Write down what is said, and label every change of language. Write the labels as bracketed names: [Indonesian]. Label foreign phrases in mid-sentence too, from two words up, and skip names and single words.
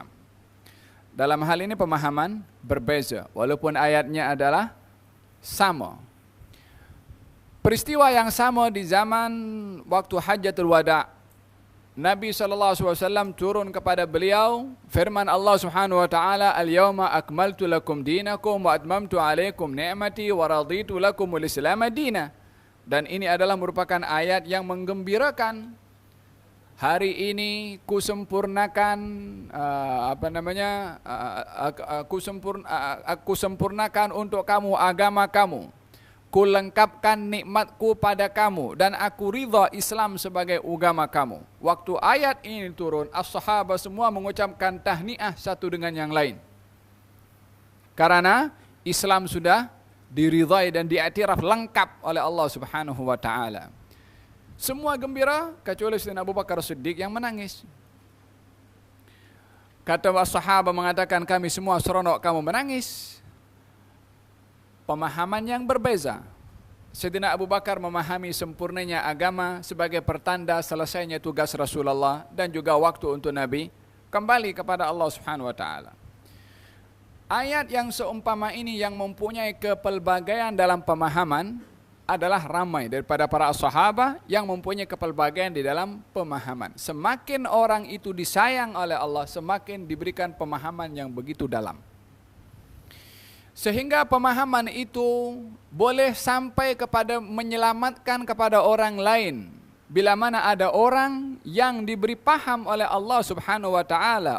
[Malay] Dalam hal ini pemahaman berbeza walaupun ayatnya adalah sama. Peristiwa yang sama di zaman waktu Hajjatul Wada'. Nabi SAW turun kepada beliau firman Allah [Arabic] سبحانه وتعالى, "اليوم أكملت لكم دينكم وأتممت عليكم نعمتي ورضيت لكم الإسلام دينا." [Malay] Dan ini adalah merupakan ayat yang menggembirakan. Hari ini kusempurnakan aku sempurnakan untuk kamu agama kamu. Kulengkapkan nikmatku pada kamu dan aku ridha Islam sebagai agama kamu. Waktu ayat ini turun, as-sahabah semua mengucapkan tahniah satu dengan yang lain. Karena Islam sudah diridhai dan diiktiraf lengkap oleh Allah [Arabic] سبحانه وتعالى. [Malay] Semua gembira kecuali Sayyidina Abu Bakar Siddiq yang menangis. Kata as-sahabah mengatakan, kami semua seronok kamu menangis. Pemahaman yang berbeza. Sayyidina Abu Bakar memahami sempurnanya agama sebagai pertanda selesainya tugas Rasulullah dan juga waktu untuk Nabi kembali kepada Allah [Arabic] سبحانه وتعالى. [Malay] Ayat yang seumpama ini yang mempunyai kepelbagaian dalam pemahaman adalah ramai daripada para sahabat yang mempunyai kepelbagaian di dalam pemahaman. Semakin orang itu disayang oleh Allah, semakin diberikan pemahaman yang begitu dalam. Sehingga pemahaman itu boleh sampai kepada menyelamatkan kepada orang lain. Bila mana ada orang yang diberi paham oleh Allah [Arabic] سبحانه وتعالى.